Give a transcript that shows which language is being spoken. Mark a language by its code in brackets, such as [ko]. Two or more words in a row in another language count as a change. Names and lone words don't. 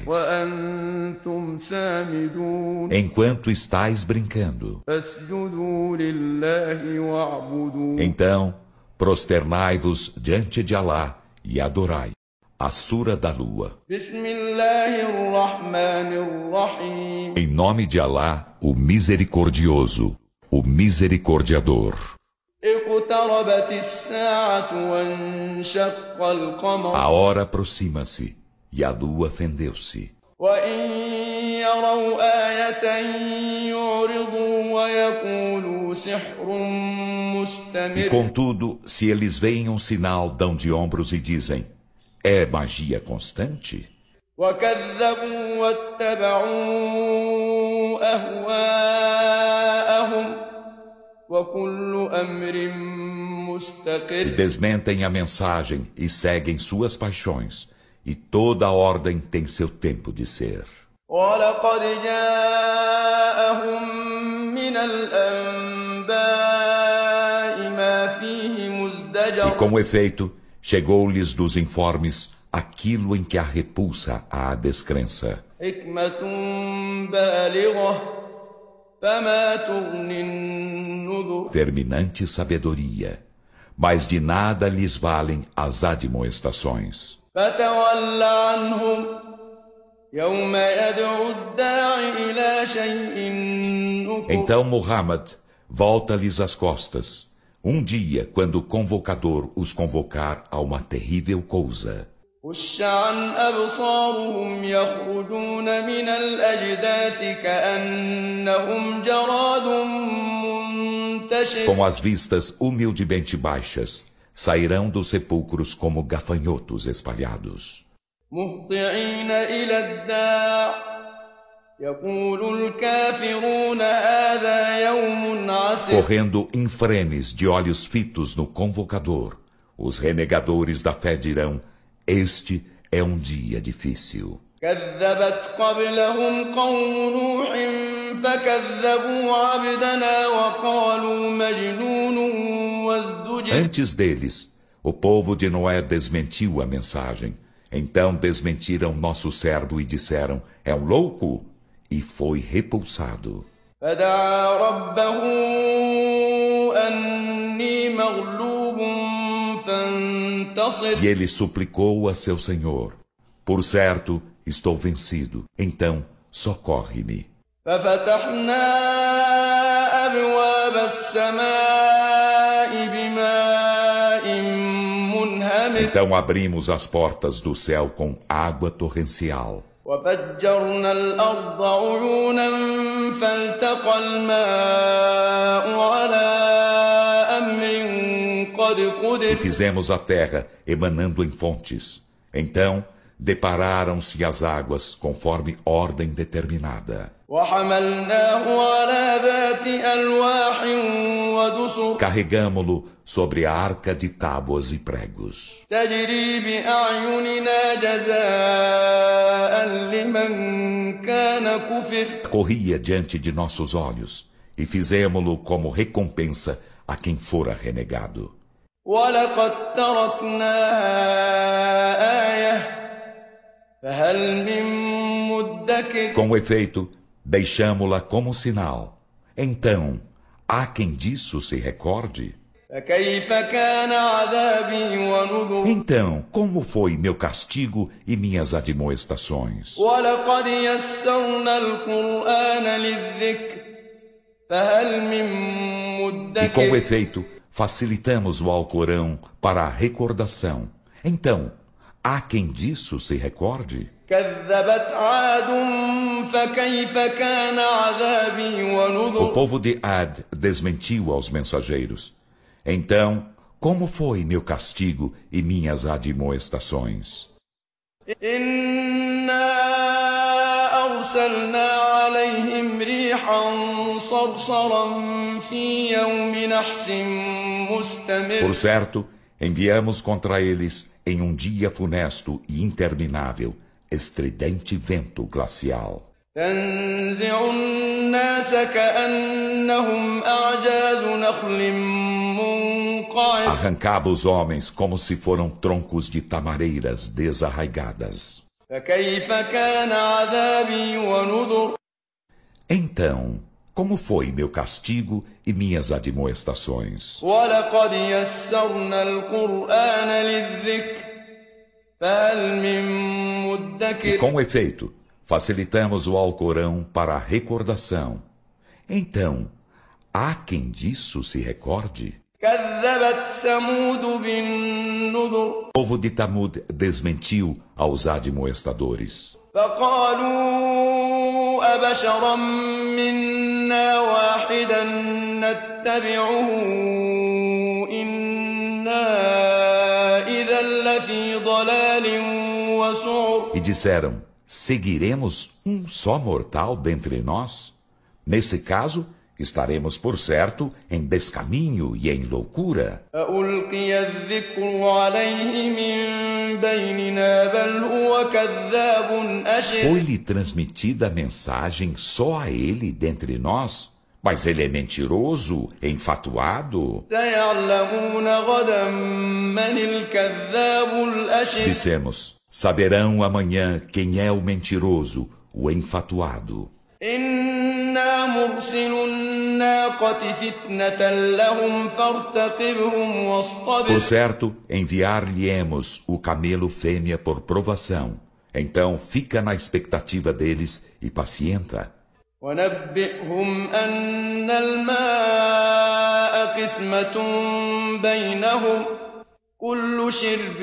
[ar] وأنتم سامدون [pt] enquanto estais brincando. [ar] فاسجدوا لله واعبدوا [pt] Então, prosternai-vos diante de Alá e adorai. A Sura da Lua. [ar] بسم الله الرحمن الرحيم [pt] Em nome de Alá, o Misericordioso, o Misericordiador. [ar] اقتربت الساعة وانشق القمر [pt] A hora aproxima-se e a lua fendeu-se. [ar] وإن يروا آية يعرضوا ويقولوا سحر [pt] E [ar] مستمر [pt] contudo, se eles veem um sinal, dão de ombros e dizem: é magia constante? [ar] وكذبوا واتبعوا أهواءهم وكل أمر [pt] E [ar] مستقر [pt] desmentem a mensagem e seguem suas paixões. E toda ordem tem seu tempo de ser. [ar] ولقد جاءهم من الأنباء ما فيه [pt] E [ar] مزدجر [pt] com efeito, chegou-lhes dos informes aquilo em que a repulsa à descrença. [ar] حكمة بالغة فما تغني النذر [pt] Terminante sabedoria. Mas de nada lhes valem as admoestações. [ar] فتول عنهم يوم يدعو الداع إلى شيء نكر [pt] Então Muhammad volta-lhes as costas. Um dia, quando o convocador os convocar a uma terrível coisa. [ar] خش عن أبصارهم يخرجون من الأجداث كأنهم جراد منتشر [pt] Com as vistas humildemente baixas, sairão dos sepulcros como gafanhotos espalhados. [ar] مهطعين إلى الداع يقول الكافرون هذا يوم عسر [pt] Correndo em frenes de olhos fitos no convocador, os renegadores da fé dirão: este é um dia difícil. [ar] كذبت قبلهم قوم نوح فكذبوا عبدنا وقالوا مجنون وازدجر [pt] Antes deles, o povo de Noé desmentiu a mensagem. Então desmentiram nosso servo e disseram: é um louco? E foi repulsado. [ar] فدعا ربه أني مغلوب فانتصر منتصر [pt] E ele suplicou a seu Senhor: por certo, estou vencido, então socorre-me. [ar] ففتحنا أبواب السماء بماء منهمر [pt] Então abrimos as portas do céu com água torrencial. [ar] وفجرنا الأرض عيونا فالتقى الماء على أمر قد [pt] E [ar] قدر [pt] fizemos a terra emanando em fontes. Então depararam-se as águas conforme ordem determinada. [ar] وحملناه على ذات ألواح ودسر [pt] Carregamo-lo sobre a arca de tábuas e pregos. [ar] تجري بأعيننا جزاء لمن كان كفر [pt] Corria diante de nossos olhos e fizemo-lo como recompensa a quem fora renegado. [ar] ولقد تركناها آية فهل من مدكر [pt] Com efeito, deixamo-la como sinal. Então, há quem disso se recorde? [ar] فكيف كان عذابي ونذر [pt] Então, como foi meu castigo e minhas admoestações? [ar] ولقد يسرنا القرآن للذكر فهل من [pt] E com [ar] مدكر [pt] efeito, facilitamos o Alcorão para a recordação. Então, há quem disso se recorde? [ar] كذبت عاد فكيف كان عذابي [pt] O [ar] ونذر [pt] povo de Ad desmentiu aos mensageiros. Então, como foi meu castigo e minhas admoestações? [ar] إنا أرسلنا عليهم ريحا صرصرا في يوم نحس مستمر [pt] Por certo, enviamos contra eles em um dia funesto e interminável, estridente vento glacial. [ar] تنزع الناس كأنهم أعجاز نخل منقعر [pt] Arrancava os homens como se foram troncos de tamareiras desarraigadas. [ar] فكيف كان عذابي ونذر [pt] Então, como foi meu castigo e minhas admoestações? [ar] ولقد يسرنا القرآن للذكر فهل من [pt] E [ar] مدكر [pt] com efeito, facilitamos o Alcorão para a recordação. Então, há quem disso se recorde? [ar] كذبت ثمود بالنذر [pt] O povo de Tamud desmentiu aos admoestadores. [ar] فقالوا أبشرا منا واحدا نتبعه إنا إذا لفي ضلال وسعر [pt] E disseram: seguiremos um só mortal dentre nós? Nesse caso, estaremos por certo em descaminho e em loucura. [ar] ألقي الذكر عليه من بيننا بل هو كذاب أشر [pt] Foi-lhe transmitida a mensagem só a ele dentre nós? Mas ele é mentiroso, enfatuado. [ar] سيعلمون غدا من الكذاب الأشر [pt] Dissemos: saberão amanhã quem é o mentiroso, o enfatuado. [ar] إنا مرسل الناقة فتنة لهم فارتقبهم واصطبر [pt] Por certo, enviar-lhe-emos o camelo fêmea por provação. Então fica na expectativa deles e pacienta. [ar] ونبئهم أن الماء قسمة بينهم كل شرب